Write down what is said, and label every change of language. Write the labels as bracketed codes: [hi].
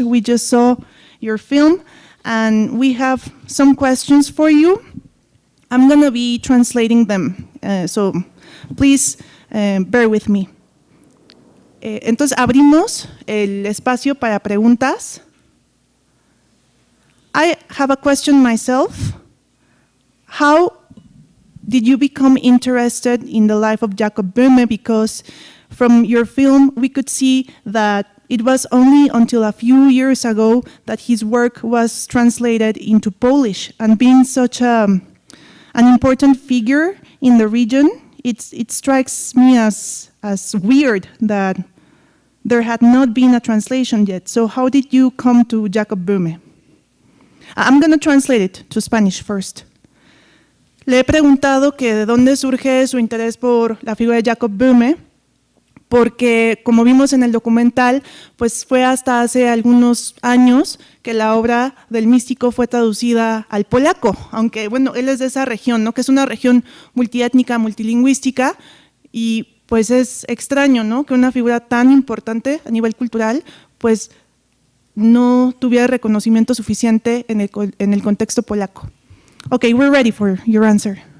[en] We just saw your film, and we have some questions for you. I'm going to be translating them, so please bear with me. [es] Entonces, abrimos el espacio para preguntas. [en] I have a question myself. How did you become interested in the life of Jacob Böhme? Because from your film, we could see that it was only until a few years ago that his work was translated into Polish. And being such an important figure in the region, it strikes me as weird that there had not been a translation yet. So how did you come to Jacob Böhme? I'm going to translate it to Spanish first. [es] Le he preguntado que de dónde surge su interés por la figura de Jacob Böhme, porque como vimos en el documental, pues fue hasta hace algunos años que la obra del místico fue traducida al polaco, aunque bueno, él es de esa región, ¿no? Que es una región multiétnica, multilingüística, y pues es extraño, ¿no? Que una figura tan importante a nivel cultural, pues no tuviera reconocimiento suficiente en el contexto polaco. [en] Okay, we're ready for your answer.